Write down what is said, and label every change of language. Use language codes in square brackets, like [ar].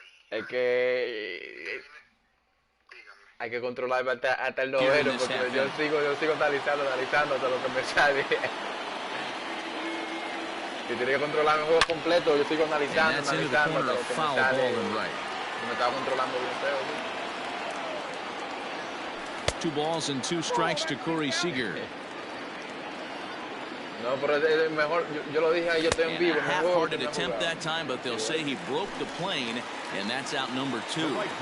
[es] Es que hay que controlar hasta el noveno, porque yo sigo analizando hasta lo que me sale. Si tiene que controlar el juego completo, yo sigo analizando hasta lo que me sale. Me estaba controlando bien feo, ¿sí? [en] 2 balls and 2 strikes to Corey Seager. [es] No, pero es mejor, yo lo dije ahí, yo estoy en vivo. [en] A half-hearted attempt that time, but they'll say he broke the plane, and that's out number 2.